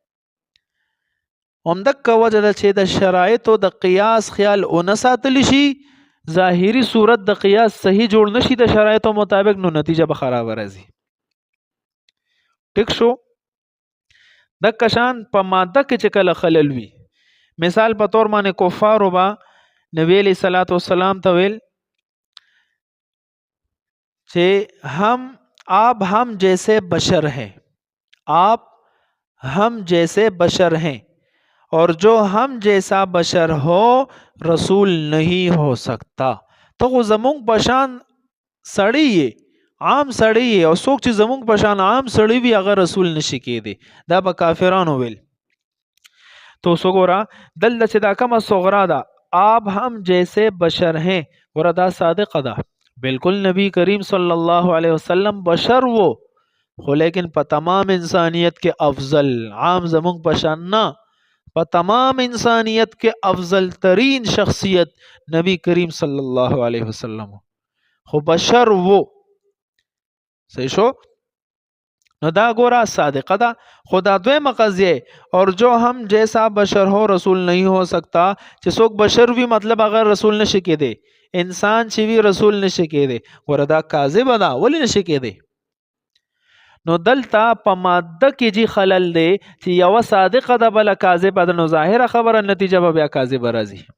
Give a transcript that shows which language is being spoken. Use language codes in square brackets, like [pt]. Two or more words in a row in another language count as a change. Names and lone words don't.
[ps] همدکه وجه ده چې د شرایطو د قیاس خیال اونه ساتل شي، ظاهری صورت د قیاس صحیح جوړ نشي د شرایطو مطابق، نو نتیجه به خراب راځي. ټیک شو. د کشان په ماده کې چې کله خلل وي، مثال په تور باندې کفارو با نبی [ar] علیہ الصلوۃ والسلام [ps] ته ویل چې [ur] آپ ہم جیسے بشر ہیں، آپ ہم جیسے بشر ہیں، اور جو ہم جیسا بشر ہو رسول نہیں ہو سکتا. [ps] تو خو زمونږ پشان سړی یې، عام سړی یې، او څوک چې زمونږ پشان عام سړی وي هغه رسول نشي کېدی. دا به کافرانو ویل. تو سګورا دلته چې دا کومه صغرا ده، [ur] آپ ہم جیسے بشر ہیں، [ps] ګوره دا صادقه ده. بالکل نبی کریم [ar] صلی الله علیه وسلم [ps] بشر وو، خو لیکن په تمام انسانیت کې افضل، عام زمونږ پشان نه، په تمام انسانیت کې افضل ترین شخصیت نبی کریم [ar] صلی الله علیه وسلم، [ps] خو بشر وو. صحیح شو. نو دا ګورا صادقه ده. خدا دویمه قضیه [ur] اور جو هم جیسا بشر ہو رسول نہیں ہو سکتا، [ps] چې څوک بشر وي مطلب اگر رسول نشي کېدی، انسان چې وی رسول نشي کېدی. ګوره دا کاذب ده، ولی نشي کېدی؟ نو دلته په ماده کې جی خلل دی چې یو صادقه ده بل کاذبه ده، نو ظاهره خبره نتیجه به بیا کاذبه راځي.